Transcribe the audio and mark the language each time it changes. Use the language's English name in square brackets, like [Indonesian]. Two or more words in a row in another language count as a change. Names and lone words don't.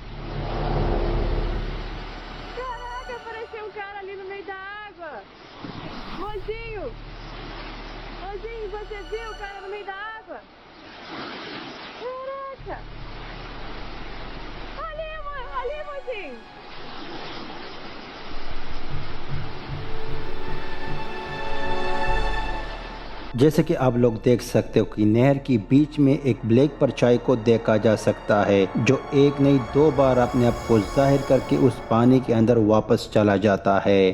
[Portuguese] Caraca, apareceu um cara ali no meio da água. Mozinho! Mozinho, você viu o cara no meio da água? Caraca! Ali, mozinho! [Hindi] जैसे कि आप लोग देख सकते हो कि नहर की बीच में एक ब्लैक परछाई को देखा जा सकता है, जो एक नहीं दो बार अपने आप को जाहिर करके उस पानी के अंदर वापस चला जाता है।